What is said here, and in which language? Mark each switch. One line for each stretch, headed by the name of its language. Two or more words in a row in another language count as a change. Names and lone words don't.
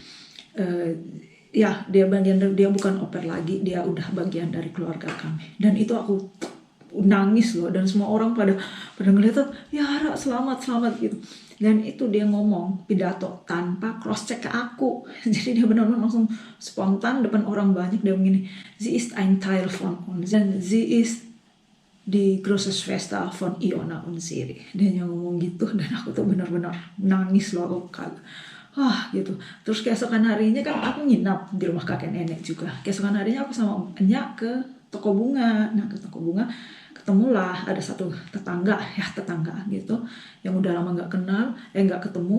Indonesian: Ya dia bukan oper lagi, dia udah bagian dari keluarga kami. Dan itu aku nangis loh, dan semua orang pada ngeliat, ya Ra, selamat gitu. Dan itu dia ngomong pidato tanpa
English: cross check
Indonesian: ke aku. Jadi dia benar-benar langsung spontan depan orang banyak, dia begini,
German: sie ist ein Teil von uns, dan sie ist die große Schwester von Iona und Siri.
Indonesian: Dia ngomong gitu, dan aku tuh benar-benar nangis loh, gitu. Terus keesokan harinya kan aku nginap di rumah kakek nenek juga. Keesokan harinya aku sama Enya ke toko bunga. Nah ke toko bunga ketemulah ada satu tetangga gitu yang udah lama nggak ketemu.